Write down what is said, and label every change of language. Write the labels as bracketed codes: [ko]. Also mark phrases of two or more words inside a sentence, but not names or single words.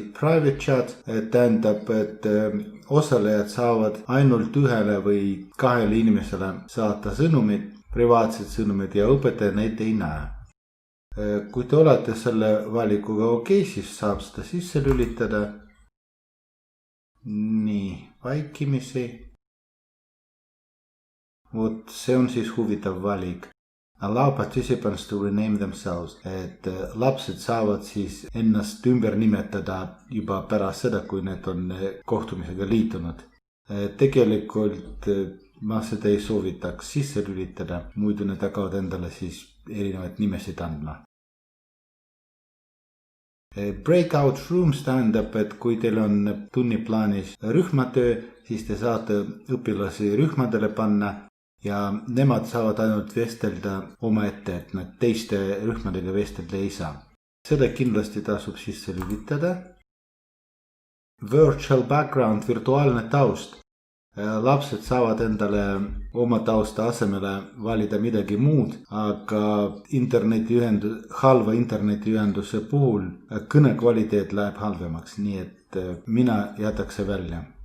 [en] Private chat [et] tähendab, et osalejad saavad ainult ühele või kahele inimesele saata sõnumid, privaatsed sõnumid ja õpetaja neid ei näe. Kui te olete selle valikuga okei, siis saab seda sisse lülitada. Nii, vaikimisi. Vot see on siis huvitav valik. [en] Allow participants to rename themselves. [et] Et lapsed saavad siis ennast ümber nimetada juba pärast seda, kui need on kohtumisega liitunud. Tegelikult ma seda ei soovitaks sisse lülitada, muidu need hakkavad endale siis erinevaid nimesid andma. [en] Breakout rooms [et] tähendab, et kui teil on tunniplaanis rühmatöö, siis te saate õpilasi rühmadele panna. Ja nemad saavad ainult vestelda omaette, et nad teiste rühmadega vestelda ei saa. Seda kindlasti tasub sisse lülitada. [en] Virtual background, [et] virtuaalne taust. Lapsed saavad endale oma tausta asemele valida midagi muud, aga halva internetiühenduse puhul kõne kvaliteet läheb halvemaks, nii et mina jätaks see välja.